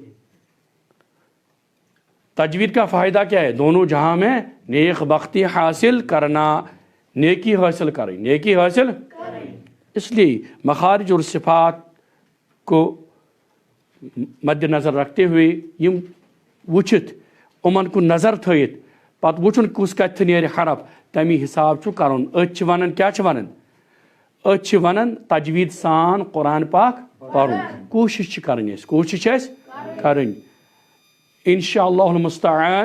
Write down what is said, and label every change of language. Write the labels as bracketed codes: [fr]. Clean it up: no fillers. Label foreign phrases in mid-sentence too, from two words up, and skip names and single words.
[ur] تجوید کا فائدہ کیا ہے؟ دونوں جہاں میں نیک بختی حاصل کرنا, نیکی حاصل کریں, نیکی حاصل. اس لیے مخارج اور صفات کو مد نظر رکھتے ہوئے [ks] یم وچت امن کو نظر تھیت پت وچن کس کت نیرِ حرف تمی حساب چھ کرن. أتھ چھ ونن کیا چھ ونن؟ أتھ چھ ونن تجوید سان قرآن پاک پرن. کوشش چھ کرن, کوشش چھ کرن [ar] انشاءاللہ المستعان.